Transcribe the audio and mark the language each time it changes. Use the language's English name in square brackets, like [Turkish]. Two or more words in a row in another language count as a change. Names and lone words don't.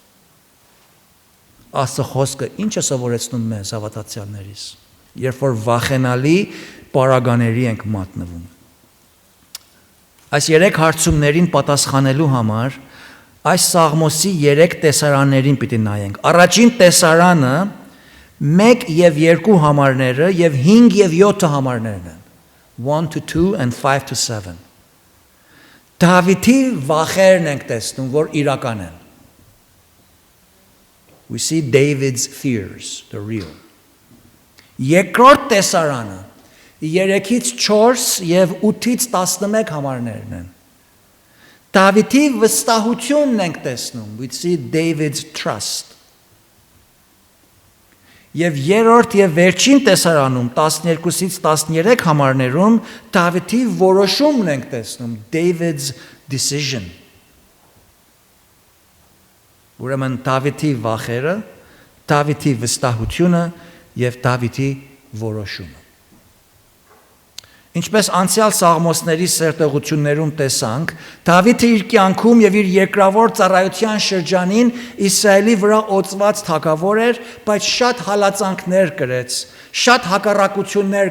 [Armenian] Աստծո խոսքը ինչ է սովորեցնում մեզ հավատացյալներից, երբ որ վախենալի պարագաների ենք մատնվում։ Այս 3 հարցումներին պատասխանելու համար այս Սաղմոսի 3 տեսարաններին պիտի նայենք։ Առաջին տեսարանը 1 եւ 2 համարները եւ 5 եւ 7 համարներն են։ [English] 1 to 2 and 5 to 7։ [Armenian] Դավիթի վախերն ենք տեսնում, որ իրական են։ [English] We see David's fears, the real. [Armenian] Երկրորդ տեսարանը 3-ից 4 եւ 8-ից 11 համարներն են։ Դավիթի վստահությունն ենք տեսնում, [English] we see David's trust. [Armenian] Եվ երրորդ եւ վերջին տեսարանում 12-ից 13 համարներում Դավիթի որոշումն ենք տեսնում, [English] David's decision. [Armenian] Ուրեմն Դավիթի վախերը, Դավիթի վստահությունը եւ Դավիթի որոշումը։ Ինչպես անցյալ Սաղմոսների սերտեղություններում տեսանք, Դավիթը իր կյանքում եւ իր երկրավոր ծառայության շրջանին Իսրայելի վրա օծված թագավոր էր, բայց շատ հալածանքներ կրեց, շատ հակառակություններ